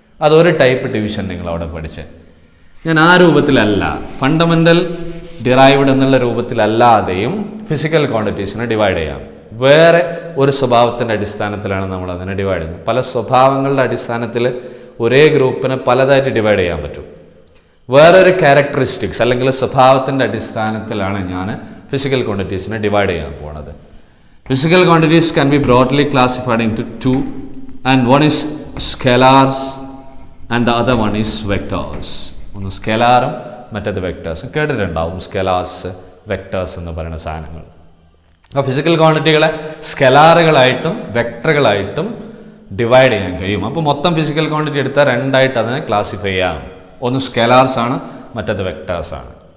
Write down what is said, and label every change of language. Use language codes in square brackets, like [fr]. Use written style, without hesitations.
[ml] അതൊരു type division നിങ്ങൾ അവിടെ പഠിച്ചത്. ഞാൻ ആ രൂപത്തിലല്ല, ഫണ്ടമെൻ്റൽ ഡിറൈവ്ഡ് എന്നുള്ള രൂപത്തിലല്ലാതെയും ഫിസിക്കൽ ക്വാണ്ടിറ്റീസിനെ ഡിവൈഡ് ചെയ്യാം. വേറെ ഒരു സ്വഭാവത്തിൻ്റെ അടിസ്ഥാനത്തിലാണ് നമ്മൾ അതിനെ ഡിവൈഡ് ചെയ്യുന്നത്. പല സ്വഭാവങ്ങളുടെ അടിസ്ഥാനത്തിൽ ഒരേ ഗ്രൂപ്പിനെ പലതായിട്ട് ഡിവൈഡ് ചെയ്യാൻ പറ്റും. വേറൊരു ക്യാരക്ടറിസ്റ്റിക്സ് അല്ലെങ്കിൽ സ്വഭാവത്തിൻ്റെ അടിസ്ഥാനത്തിലാണ് ഞാൻ ഫിസിക്കൽ ക്വാണ്ടിറ്റീസിനെ ഡിവൈഡ് ചെയ്യാൻ പോണത്. [en] Physical quantities can be broadly classified into 2, and one is scalars and the other one is vectors. [ml] ഒന്ന് സ്കെലാറും മറ്റേത് വെക്ടേഴ്സും. കേട്ടിട്ടുണ്ടാവും സ്കെലാർസ്, വെക്ടേഴ്സ് എന്ന് പറയുന്ന സാധനങ്ങൾ. അപ്പോൾ ഫിസിക്കൽ ക്വാണ്ടിറ്റികളെ സ്കെലാറുകളായിട്ടും വെക്ടറുകളായിട്ടും ഡിവൈഡ് ചെയ്യാൻ കഴിയും. അപ്പോൾ മൊത്തം ഫിസിക്കൽ ക്വാണ്ടിറ്റി എടുത്താൽ രണ്ടായിട്ട് അതിനെ ക്ലാസിഫൈ ചെയ്യാം. ഒന്ന് സ്കെലാർസ് ആണ്, മറ്റേത് വെക്ടേഴ്സ് ആണ്.